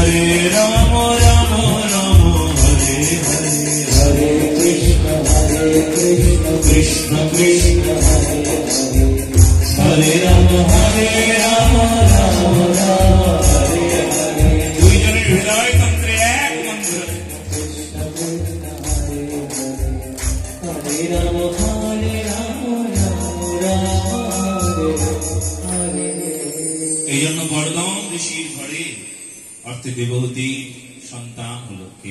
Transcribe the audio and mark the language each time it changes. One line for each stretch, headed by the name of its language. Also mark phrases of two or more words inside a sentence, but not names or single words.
Sanskrit: राम राम राम हरे हरे, हरे कृष्ण कृष्ण कृष्ण हरे हरे, हरे राम राम राम हरे हरे।
Bangla: দুইজনের হৃদয় তন্ত্রে এক মন্ত্র,
Sanskrit: হরে রাম রাম রাম হরে হরে।
Bangla: এই জন্য বর্ধমান ঋষির ঘরে অর্থে দেবহূতি সন্তান হল কে?